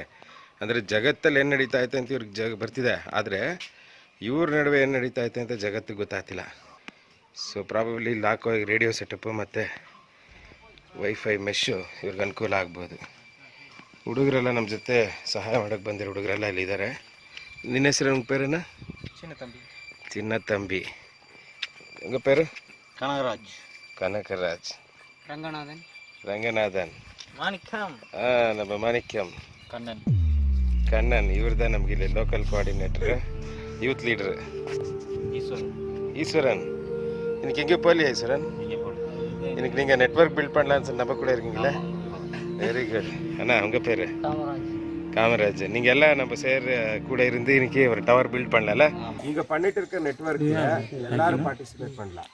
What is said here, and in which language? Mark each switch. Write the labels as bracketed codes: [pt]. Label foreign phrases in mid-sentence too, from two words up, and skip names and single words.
[kn] ಅಂದರೆ ಜಗತ್ತಲ್ಲಿ ಏನು ನಡೀತಾ ಐತೆ ಅಂತ ಇವ್ರಿಗೆ ಬರ್ತಿದೆ, ಆದರೆ ಇವ್ರ ನಡುವೆ ಏನು ನಡೀತಾ ಐತೆ ಅಂತ ಜಗತ್ತಿಗೆ ಗೊತ್ತಾಗ್ತಿಲ್ಲ. [en] so probably [kn] ಇಲ್ಲಿ ಹಾಕೋ [en] radio setup [kn] ಮತ್ತು [en] wifi mesh [kn] ಇವ್ರಿಗೆ ಅನುಕೂಲ ಆಗ್ಬೋದು. ಹುಡುಗರೆಲ್ಲ ನಮ್ಮ ಜೊತೆ ಸಹಾಯ ಮಾಡೋಕ್ಕೆ ಬಂದಿರೋ ಹುಡುಗರೆಲ್ಲ ಇಲ್ಲಿದ್ದಾರೆ. ನಿನ್ನ ಹೆಸರು [ta] உங்க பேரென்ன? [kn] ಚಿನ್ನತಂಬಿ. [ta] உங்கள் பேர்? கனகராஜ். ರಂಗನಾಥನ್. நம்ம மாணிக்கம். கண்ணன். இவர் தான் நமக்கு [kn] ಇಲ್ಲಿ [en] local coordinator, youth leader. [ta] ஈஸ்வரன். இன்னைக்கு எங்கே போகலையா ஈஸ்வரன்? இன்னைக்கு நீங்கள் [en] network build [ta] பண்ணலான்னு சொல்லி நம்ம கூட இருக்கீங்களா? [en] very good. [ta] அண்ணா உங்கள் பேர்? காமராஜ். நீங்கள் எல்லாம் நம்ம கூட இருந்து இன்னைக்கு ஒரு [en] tower build [ta] பண்ணல. இங்கே பண்ணிட்டு இருக்க நெட்வொர்க் எல்லாரும் பார்ட்டிசிபேட் பண்ணலாம்.